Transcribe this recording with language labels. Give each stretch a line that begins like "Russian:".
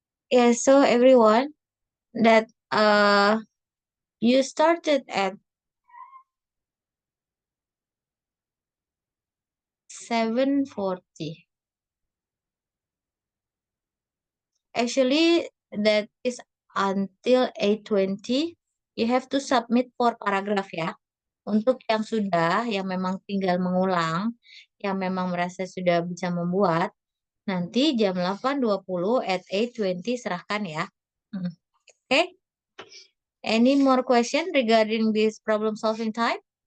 English: Yeah, so everyone that you started at 7:40. Actually, that is until 8:20. You have to submit 4 paragraph ya.
Indonesian: Untuk yang sudah, yang memang tinggal mengulang, yang memang merasa sudah bisa membuat, nanti jam 8:20
English: at 8:20
Indonesian: serahkan ya.
English: Okay? Any more question regarding this problem solving time?